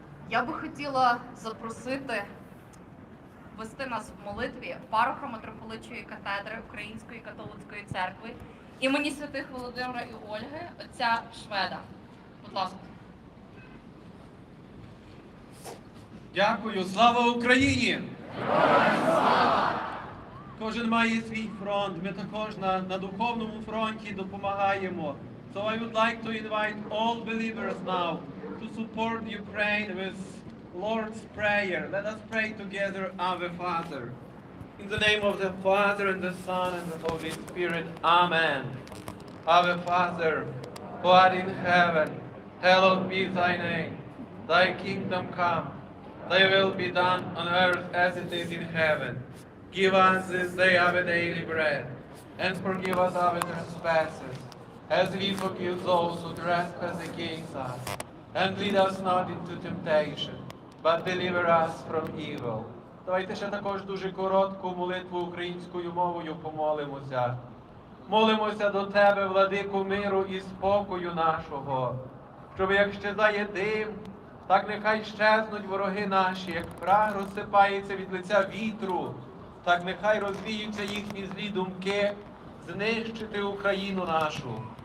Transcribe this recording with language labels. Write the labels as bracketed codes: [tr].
[uk] Я би хотіла запросити вести нас в молитві пароха митрополичої катедри Української католицької церкви імені святих Володимира і Ольги, отця Шведа. Будь ласка. Дякую. Слава Україні! Кожен має свій фронт. Ми також на духовному фронті допомагаємо. [en] So I would like to invite all believers now to support Ukraine with Lord's Prayer. Let us pray together, Ave Father. In the name of the Father, and the Son, and the Holy Spirit. Amen. Ave Father, who art in heaven, hallowed be thy name. Thy kingdom come, thy will be done on earth as it is in heaven. Give us this day our daily bread, and forgive us our trespasses, as we forgive those who trespass against us. And lead us not into temptation, but deliver us from evil. [uk] Давайте ще також дуже коротку молитву українською мовою помолимося. Молимося до Тебе, владику миру і спокою нашого, щоб як щезає дим, так нехай щезнуть вороги наші, як прах розсипається від лиця вітру, так нехай розвіються їхні злі думки, знищити Україну нашу.